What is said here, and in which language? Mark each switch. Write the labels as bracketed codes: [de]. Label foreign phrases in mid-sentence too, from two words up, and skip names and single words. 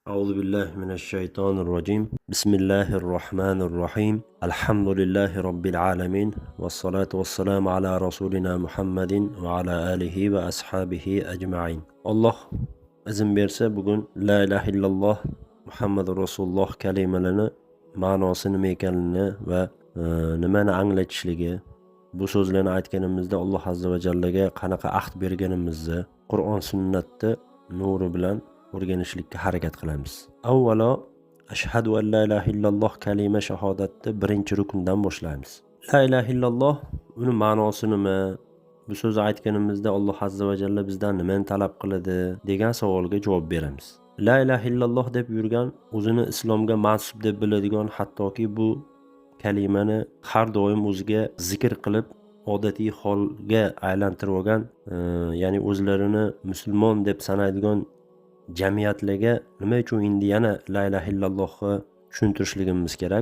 [ar] أعوذ بالله من الشيطان الرجيم بسم الله الرحمن الرحيم الحمد لله رب العالمين والصلاة والسلام على رسولنا محمد وعلى آله وأصحابه أجمعين الله [uz] izin bersa bugun [ar] لا إله إلا الله محمد رسول الله [uz] kalimalarini ma'nosi nima ekanligini va nimani anglatishligi, bu so'zlarni aytganimizda [ar] الله عز وجل [uz] qanaqa ahd berganimizni Qur'on sunnatda nuri bilan o'rganishlikka harakat qilamiz. Avvalo [ar] أشهد أن لا إله إلا الله [uz] kalima shahodatni birinchi rukundan boshlaymiz. [ar] لا إله إلا الله [uz] uni ma'nosi nima? Bu so'zni aytganimizda [ar] الله عز وجل [uz] bizdan nimani talab qiladi degan savolga javob beramiz. [ar] لا إله إلا الله [uz] deb yurgan, o'zini islomga mansub deb biladigan, hattoki bu kalimani har doim o'ziga zikr qilib odatiy holga aylantirib olgan, ya'ni o'zlarini musulmon deb sanaydigan jamiyatlarga nima uchun endi yana [ar] لا إله إلا الله [uz] tushuntirishligimiz kerak?